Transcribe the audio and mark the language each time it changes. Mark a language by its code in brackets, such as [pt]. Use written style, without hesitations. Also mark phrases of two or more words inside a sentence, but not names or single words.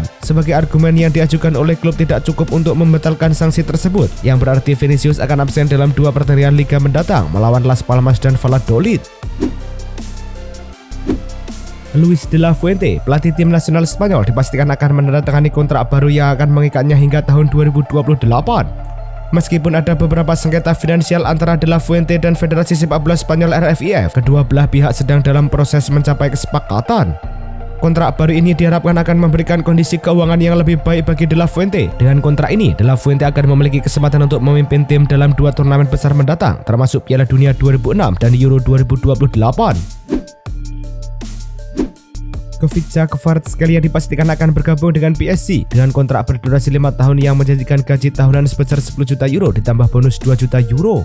[id] Sebagai argumen yang diajukan oleh klub tidak cukup untuk membatalkan sanksi tersebut, yang berarti Vinicius akan absen dalam 2 pertandingan Liga mendatang melawan Las Palmas dan Valladolid. Luis de la Fuente, pelatih tim nasional Spanyol, dipastikan akan menandatangani kontrak baru yang akan mengikatnya hingga tahun 2028. Meskipun ada beberapa sengketa finansial antara de la Fuente dan Federasi Sepak Bola Spanyol RFIF, kedua belah pihak sedang dalam proses mencapai kesepakatan. Kontrak baru ini diharapkan akan memberikan kondisi keuangan yang lebih baik bagi de la Fuente. Dengan kontrak ini, de la Fuente akan memiliki kesempatan untuk memimpin tim dalam 2 turnamen besar mendatang, termasuk Piala Dunia 2006 dan Euro 2028. Khvicha Kvaratskhelia dipastikan akan bergabung dengan PSG dengan kontrak berdurasi 5 tahun yang menjanjikan gaji tahunan sebesar 10 juta euro ditambah bonus 2 juta euro.